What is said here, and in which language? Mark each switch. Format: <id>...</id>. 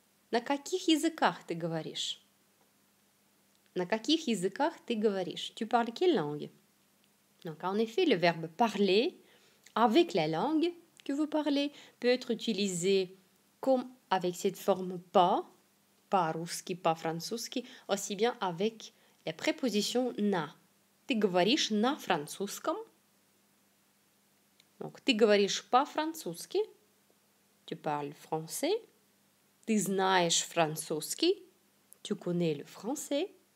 <ru>На каких языках ты говоришь? На каких языках ты говоришь?</ru> <fr>Tu parles quelle langue? Donc, en effet, le verbe parler avec la langue que vous parlez peut être utilisé comme avec cette forme pas русский, pas французский, aussi bien avec la préposition на.</fr> <ru>Ты говоришь на французском. Donc, ты говоришь по-французски.</ru> <fr>Tu parles français.</fr> <ru>Ты знаешь французский.</ru> <fr>Tu connais le français.</fr>